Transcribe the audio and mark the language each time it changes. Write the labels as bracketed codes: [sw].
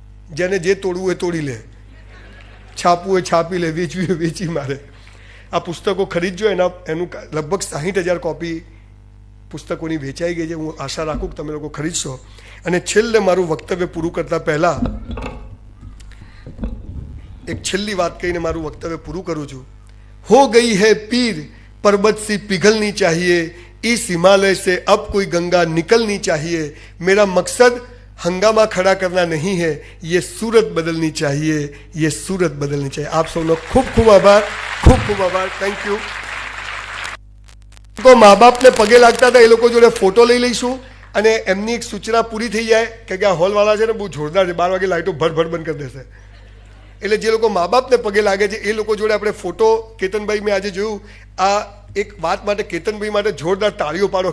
[gu] જેને જે તોડવું હોય તોડી લે, છાપવું હોય છાપી લે, વેચવી હોય વેચી મારે. આ પુસ્તકો ખરીદજો. એનું લગભગ 60,000 કોપી પુસ્તકોની વેચાઈ ગઈ છે. હું આશા રાખું કે તમે લોકો ખરીદશો. અને છેલ્લે મારું વક્તવ્ય પૂરું કરતા પહેલા એક છેલ્લી વાત કહીને મારું વક્તવ્ય પૂરું કરું છું. [hi] હો ગઈ હૈ પીર पर्वत सी पिघलनी चाहिए, इस हिमालय से अब कोई गंगा निकलनी चाहिए. मेरा मकसद हंगामा खड़ा करना नहीं है, ये सूरत बदलनी चाहिए, ये सूरत बदलनी चाहिए. [gu] आप सबનો ખૂબ ખૂબ આભાર, ખૂબ ખૂબ આભાર. Thank you. તો મા બાપને પગે લાગતા હતા એ લોકો જોડે ફોટો લઈ લઈશું. અને એમની એક સૂચના પૂરી થઈ જાય કે આ હોલવાળા છે ને બહુ જોરદાર છે, 12 વાગે લાઇટો ભર બંધ કરી દેશે. એટલે જે લોકો મા બાપને પગે લાગે છે એ લોકો જોડે આપણે ફોટો, કેતનભાઈ મેં આજે જોયું, આ એક વાત માટે કેતનભાઈ માટે જોરદાર તાળીઓ પાડો.